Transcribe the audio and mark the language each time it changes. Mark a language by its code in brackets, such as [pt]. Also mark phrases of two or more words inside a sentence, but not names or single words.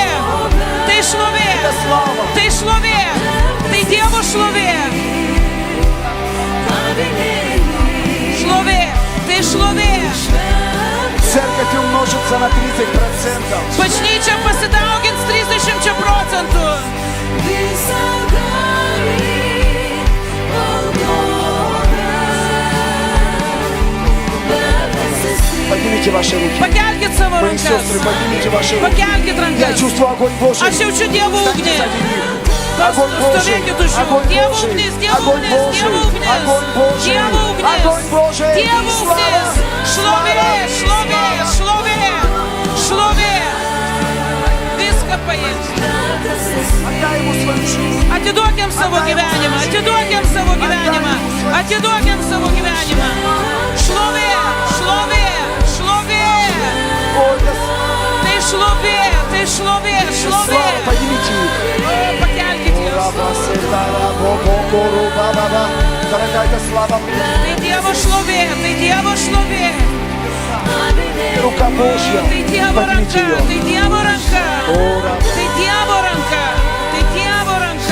[lt] Tai šlovė. Tai šlovė. Tai Dievo šlovė. Šlovė. Tai šlovė. [ru] Церковь умножится на 30%. [lt] Bažnyčia pasidaugins 30%. [ru] Поднимите ваши руки. [lt] Pakelkit savo [ru] Мои [lt] rankas. [ru] сестры, поднимите ваши руки. [lt] Pakelkit [ru] Я [lt] rankas. [ru] чувствую огонь Божий. [lt] Aš jaučiu Dievo [ru] Встаньте [lt] ugnį. [ru] сзади них. Огонь Божий. [lt] Stovėkit už jų. [ru] Огонь [lt] Dievo [ru] Божий. [lt] ugnis, Dievo [ru] Огонь [lt] ugnis, [ru] Божий. [lt] Dievo ugnis. [ru] Огонь Божий. [lt] Dievo ugnis. [ru] Огонь Божий. [lt] Dievo ugnis. Šlovė, šlovė, šlovė, šlovė. Viską paėmė. [ru] Отдай ему свою жизнь. [lt] Atiduokim savo gyvenimą, atiduokim savo gyvenimą, atiduokim savo gyvenimą. Šlovė, šlovė, šlovė. [ru] Ой, Господь. [lt] Tai šlovė, tai šlovė, šlovė. [ru] Слава, поднимите их. [lt] Pakelkit juos. [ru] Дорогая, это слава мне. [lt] Tai Dievo šlovė, tai Dievo šlovė. [ru] Рука Божья. [lt] Tai Dievo [ru] Поднимите [lt] ranka, [ru] ее. [lt] tai Dievo ranka. Ора. Tai Dievo ranka, tai Dievo ranka.